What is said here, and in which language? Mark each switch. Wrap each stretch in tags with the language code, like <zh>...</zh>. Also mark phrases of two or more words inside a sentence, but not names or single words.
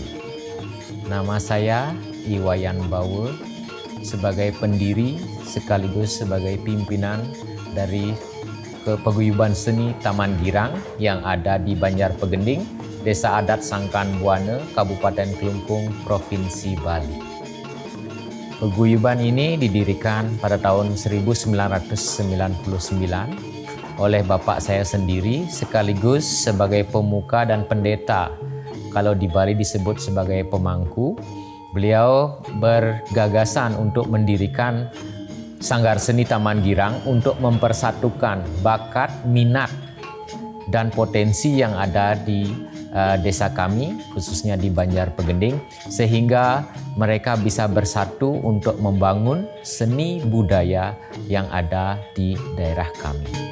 <id>Nama saya Iwayan Bawe, sebagai pendiri sekaligus sebagai pimpinan dari ke Paguyuban Seni Taman Girang yang ada di Banjarpegending, Desa Adat Sangkan Buana, Kabupaten Kelungkung, Provinsi Bali. Paguyuban ini didirikan pada tahun 1999 oleh bapak saya sendiri sekaligus sebagai pemuka dan pendeta. Kalau di Bali disebut sebagai pemangku. Beliau bergagasan untuk mendirikan Sanggar Seni Taman Girang untuk mempersatukan bakat, minat, dan potensi yang ada di desa kami, khususnya di Banjarpegending, sehingga mereka bisa bersatu untuk membangun seni budaya yang ada di daerah kami.</id>